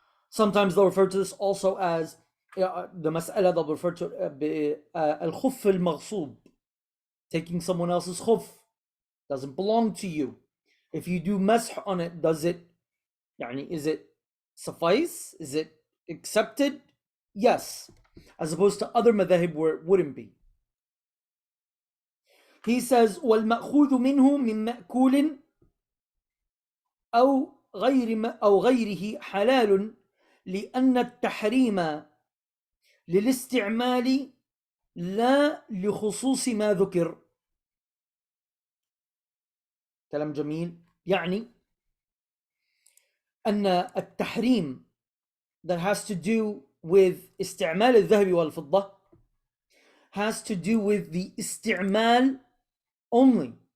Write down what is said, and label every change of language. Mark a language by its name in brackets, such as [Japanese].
[English] Sometimes they'll refer to this also as the mas'ala, they'll refer to al-khuff al-maghsub, taking someone else's khuff, doesn't belong to you. If you do mash on it, does it, is it suffice? Is it accepted? Yes, as opposed to other madhahib where it wouldn't be. He says, [Arabic] وَالْمَأْخُوذُ مِنْهُ مِنْ مَأْكُولٍ أو غيره حلال لأن التحريم للاستعمال لا لخصوص ما ذكر. كلام جميل. يعني أن التحريم [English] that has to do with [Arabic] استعمال الذهب والفضة [English] has to do with the استعمال only.